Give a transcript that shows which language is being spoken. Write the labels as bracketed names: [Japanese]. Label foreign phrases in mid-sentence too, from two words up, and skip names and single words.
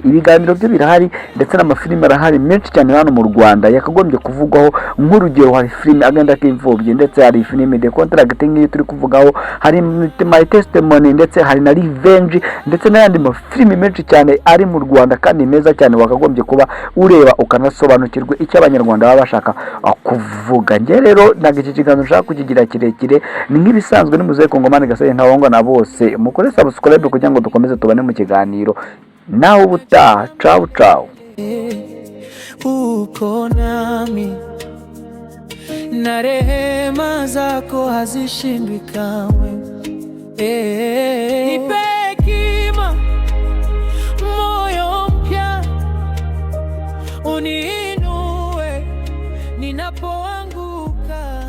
[Kinyarwanda] Ibiganiro byo birahari ndetse n'amafilime arahari menshi cyane hano mu Rwanda yakagombye kuvugwaho, nk'urugero hari filime Agenda k'imfubyi, ndetse hari filime The Contract nk'iyo turi kuvugaho, hari My Testimony, ndetse hari na Revenge, ndetse n'ayandi mafilime menshi cyane ari mu Rwanda kandi meza cyane, wakagombye kuba ureba ukanasobanukirwa icyo abanyarwanda baba bashaka kuvuga. Nge rero ntabwo iki kiganiro nshaka kukigira kirekire, ni nk'ibisanzwe n'umuzehe Kongomani Gasaye ntawongwa na bose. Mukore subscribe kugira ngo dukomeze tubane mu kiganiro nawe ubutaha. [Italian] Ciao ciao. [Swahili] Uko nami na rehema zako hazishindwi kamwe. Nipe hekima, moyo mpya, uniinue ninapoanguka.